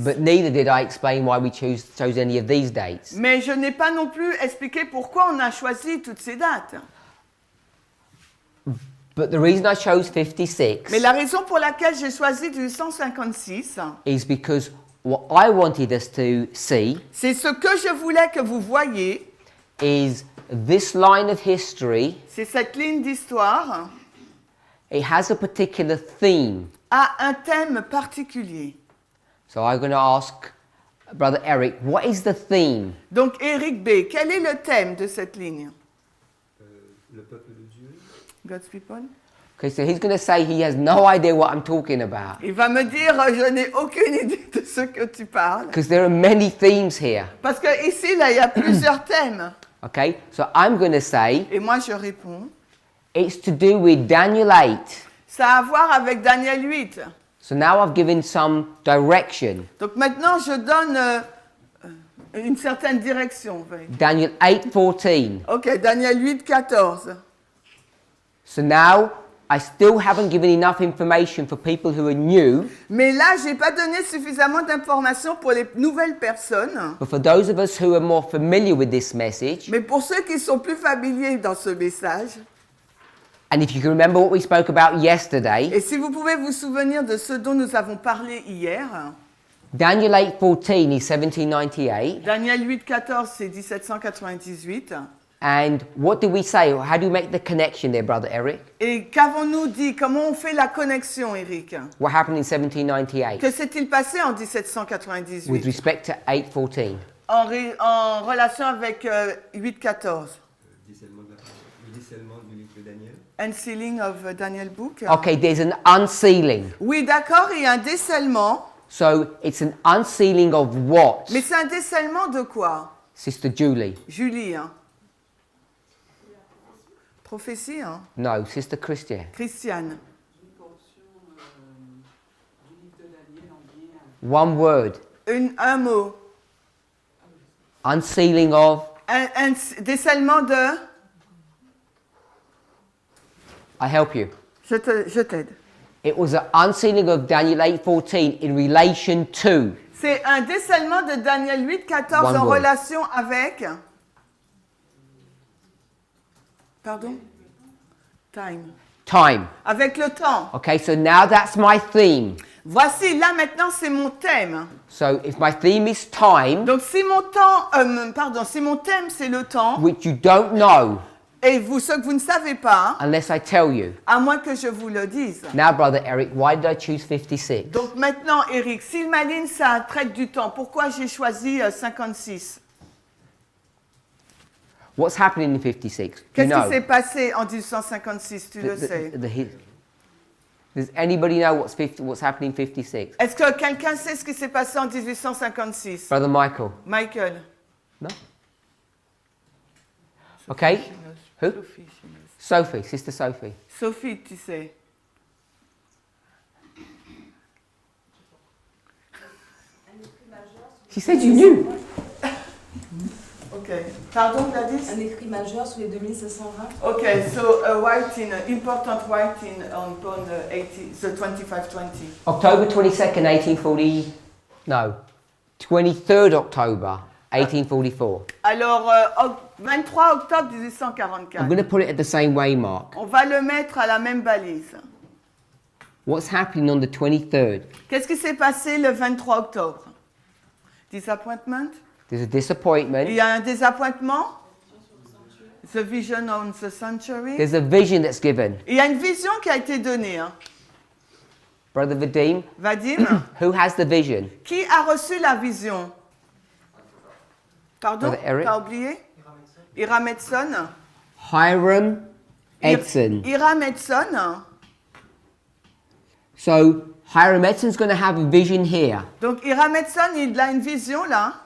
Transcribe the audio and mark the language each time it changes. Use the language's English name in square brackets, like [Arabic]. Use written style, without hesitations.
[English] But neither did I explain why we chose any of these dates. [French] Mais je n'ai pas non plus expliqué pourquoi on a choisi toutes ces dates. [English] But the reason I chose 56 [French] Mais la raison pour laquelle j'ai choisi 1856, [English] is because what I wanted us to see [French] c'est ce que je voulais que vous voyiez, [English] is this line of history. [French] c'est cette ligne d'histoire [English] It has a particular theme. [French] a un thème particulier. [English] So I'm going to ask Brother Eric, what is the theme? [French] Donc Eric B, quel est le thème de cette ligne? Le peuple de Dieu. [English] God's people. Okay, so he's going to say he has no idea what I'm talking about. [French] Il va me dire, je n'ai aucune idée de ce que tu parles. [English] Because there are many themes here. [French] Parce que ici, là, il y a plusieurs thèmes. [English] Okay, so I'm going to say [French] Et moi, je réponds, [English] it's to do with Daniel 8. [French] ça a à voir avec Daniel 8. [English] So now I've given some direction. [French] Donc maintenant, je donne une certaine direction. [English] Daniel 8:14. [French] Ok, Daniel 8, 14. [English] So now I still haven't given enough information for people who are new, [French] Mais là, je n'ai pas donné suffisamment d'informations pour les nouvelles personnes. [English] but for those of us who are more familiar with this message, [French] Mais pour ceux qui sont plus familiers dans ce message, [English] and if you can remember what we spoke about yesterday, [French] et si vous pouvez vous souvenir de ce dont nous avons parlé hier, [English] Daniel 8:14 is 1798. [French] Daniel 8, 14, c'est 1798. [English] And what do we say? How do you make the connection there, Brother Eric? [French] Et qu'avons-nous dit? Comment on fait la connexion, Eric? [English] What happened in 1798 [French] Que s'est-il passé en [English] with [French] 1798 [English] respect to 8:14? [French] en relation avec 8, 14? Le décèlement du livre de Daniel. [English] Unsealing of Daniel Book. Okay, there's an unsealing. [French] Oui, d'accord, il y a un décèlement. [English] So it's an unsealing of what? [French] Mais c'est un décèlement de quoi? [English] Sister Julie? [French] Julie, hein? Prophétie, hein? [English] No, Sister Christian. [French] Christiane. Une portion du livre de Daniel en bien. [English] One word. [French] Un mot. [English] Unsealing of. [French] Un décèlement de... [English] I help you. [French] Je t'aide. [English] It was an unsealing of Daniel 8:14 in relation to. [French] C'est un décèlement de Daniel 8, 14 [English] One [French] en [English] word. [French] relation avec... [English] Pardon? Time. Time. [French] Avec le temps. [English] Okay, so now that's my theme. [French] Voici, là maintenant, c'est mon thème. [English] So if my theme is time, [French] Donc si mon temps, si mon thème c'est le temps, [English] which you don't know [French] et vous, ce que vous ne savez pas, [English] unless I tell you. [French] à moins que je vous le dise. [English] Now, Brother Eric, why did I choose 56? [French] Donc maintenant, Eric, si ma ligne, ça traite du temps, pourquoi j'ai choisi 56? [English] What's happening in 56? Do you [French] Qu'est-ce [English] know? [French] qui s'est passé en 1856, tu le sais? [English] Does anybody know what's happening in 56? [French] Est-ce que quelqu'un sait ce qui s'est passé en 1856? [English] Brother Michael? [French] Michael. [English] No? Okay. Who? Sophie, she knows. Sophie, Sister Sophie. [French] Sophie, tu sais. [English] She said you knew. [French] Ok. Pardon, Gladys? Un écrit majeur sous les 2720. [English] Ok, so a writing, important writing on pond 80, the 2520. October 22nd, 1840. No. 23rd October, 1844. [French] Alors, 23 octobre [English] I'm [French] 1844. [English] going to put it at the same way, Mark. [French] On va le mettre à la même balise. [English] What's happening on the 23rd? [French] Qu'est-ce qui s'est passé le 23 octobre? [English] Disappointment? There's a disappointment. [French] Il y a un désappointement? [English] The vision on the century? There's a vision that's given. [French] Il y a une vision qui a été donnée. Hein. [English] Brother Vadim, [French] Vadim, [English] who has the vision? [French] qui a reçu la vision? Pardon? [English] Brother Eric? [French] T'as oublié? Hiram Edson? Hiram Edson. Hiram Edson. [English] So Hiram Edson's going to have a vision here. [French] Donc Hiram Edson, il a une vision là.